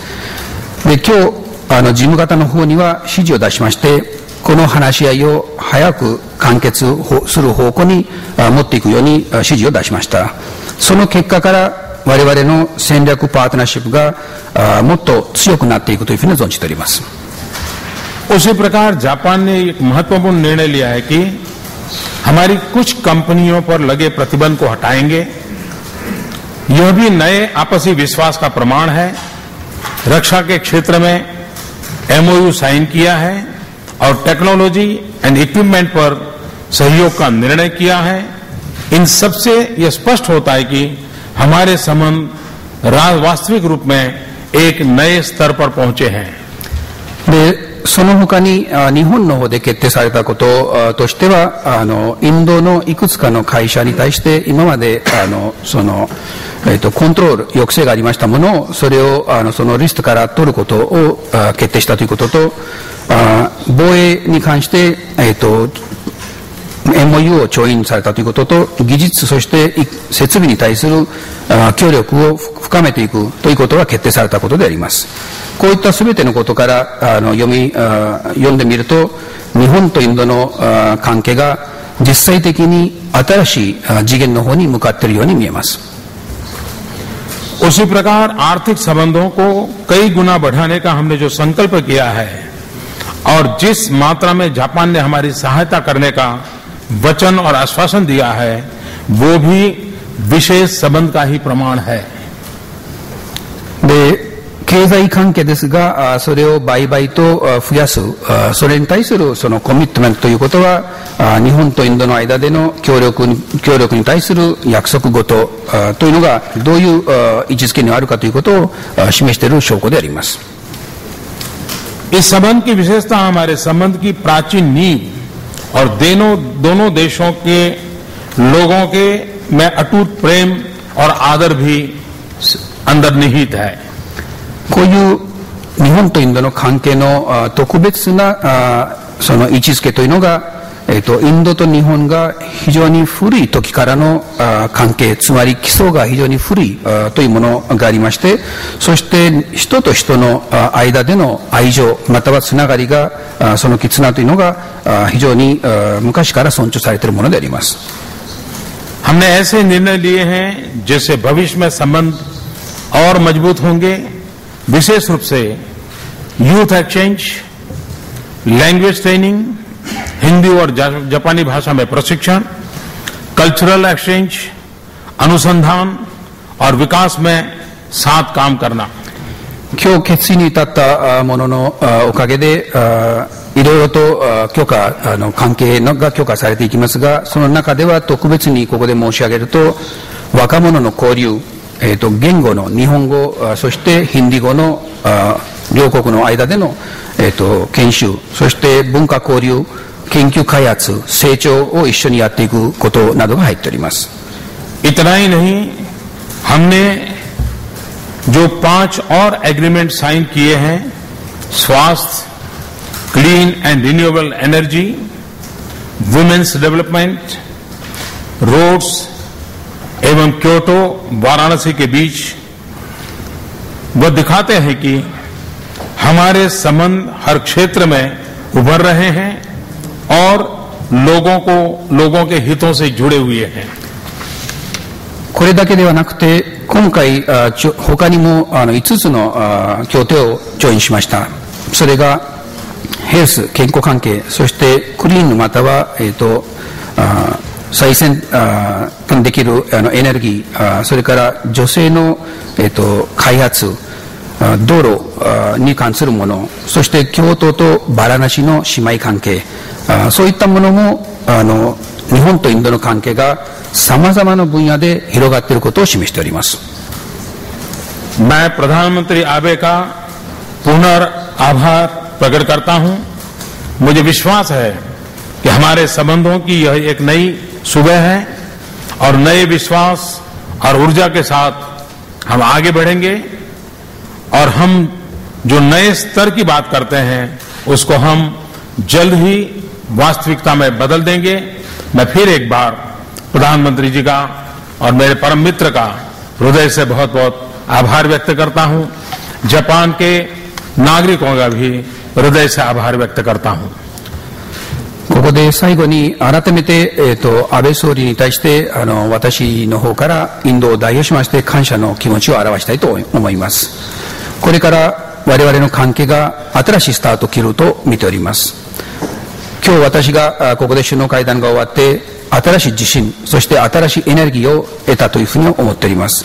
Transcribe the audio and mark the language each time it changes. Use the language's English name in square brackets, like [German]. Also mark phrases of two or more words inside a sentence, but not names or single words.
[Japanese] で、今日事務方の方には指示を出しましてこの話し合いを早く完結する方向に持っていくように指示を出しました。その結果から我々の戦略パートナーシップがもっと強くなっていくというふうに存じております。 [Hindi] उसी प्रकार जापान ने एक महत्वपूर्ण निर्णय लिया है कि हमारी कुछ कंपनियों पर लगे प्रतिबंध को हटाएंगे। यह भी नए आपसी विश्वास का प्रमाण है। रक्षा के क्षेत्र में [English] MOU sign [Hindi] किया है और [English] technology and equipment [Hindi] पर सहयोग का निर्णय किया है। इन सबसे यह स्पष्ट होता है कि हमारे संबंध वास्तविक रूप में एक नए स्तर पर पहुंचे हैं। [Japanese] その他に日本の方で決定されたこととしてはインドのいくつかの会社に対して今までコントロール抑制がありましたものをそれをそのリストから取ることを決定したということと防衛に関してMOU を調印されたということと技術そして設備に対する協力を深めていくということが決定されたことであります。こういった全てのことから読んでみると日本とインドの関係が実際的に新しい次元の方に向かっているように見えます。 [Hindi] उसी प्रकार आर्थिक संबंधों को कई गुना बढ़ाने का हमने जो संकल्प किया है और जिस मात्रा में जापान ने हमारी सहायता करने का वचन और आश्वासन दिया है वो भी विशेष संबंध का ही प्रमाण है। [Japanese] で、経済関係ですがそれを倍々と増やすそれに対するそのコミットメントということは日本とインドの間での協力に対する約束事というのがどういう位置づけにあるかということを示している証拠であります。 [Hindi] इस संबंध की विशेषता हमारे संबंध की प्राचीन नींव और दोनों देशों के लोगों के में अटूट प्रेम और आदर भी अंदर निहित है। [Japanese] こういう日本とインドの関係の特別なその位置づけというのがインドと日本が非常に古い時からの関係つまり基礎が非常に古いというものがありましてそして人と人の間での愛情またはつながりがその絆というのが非常に昔から尊重されているものであります。 [Hindi] हमने ऐसे निर्णय लिए हैं जिससे भविष्य में संबंध और मजबूत होंगे। विशेष रूप से [English] youth exchange language training [Hindi] हिंदी और जापानी भाषा में प्रशिक्षण [English] cultural exchange [Hindi] अनुसंधान और विकास में साथ काम करना। [Japanese] 今日決意に至ったもののおかげでいろいろと許可関係が許可されていきますが、その中では特別にここで申し上げると、若者の交流、言語の日本語、そしてヒンディ語の両国の間での研修、そして文化交流、研究開発、成長を一緒にやっていくことなどが入っております。 [Hindi] इतना ही नहीं, हमने जो 5 और [English] agreement sign [Hindi] किए हैं, स्वास्थ्य, [English] clean and renewable energy, women's development, [Hindi] रोड्स एवं क्योटो वाराणसी के बीच, वो दिखाते हैं कि हमारे संबंध हर क्षेत्र में उभर रहे हैं और लोगों के हितों से जुड़े हुए हैं। [Japanese] これだけではなくて、今回他にも5つの協定を調印しました。それがヘルス、健康関係、そしてクリーンまたは再生できるエネルギー、それから女性の開発、道路に関するもの、そして京都とバラナシの姉妹関係、そういったものも日本とインドの関係が様々な分野で広がっていることを示しております。 [Hindi] मैं प्रधानमंत्री आबे का पुनर्आभार प्रकट करता हूं। मुझे विश्वास है कि हमारे संबंधों की यह एक नई सुबह है और नए विश्वास और ऊर्जा के साथ हम आगे बढ़ेंगे और हम जो नए स्तर की बात करते हैं उसको हम जल्द ही वास्तविकता में बदल देंगे। मैं फिर एक बार प्रधानमंत्री जी का और मेरे परम मित्र का हृदय से बहुत बहुत आभार व्यक्त करता हूं। जापान के नागरिकों का भी हृदय से आभार व्यक्त करता हूं। [Japanese] ここで最後に改めて、安倍総理に対して私の方からインドを代表しまして感謝の気持ちを表したいと思います。これから我々の関係が新しいスタートを切ると見ております。今日私がここで首脳会談が終わって新しい自信、そして新しいエネルギーを得たというふうに思っております。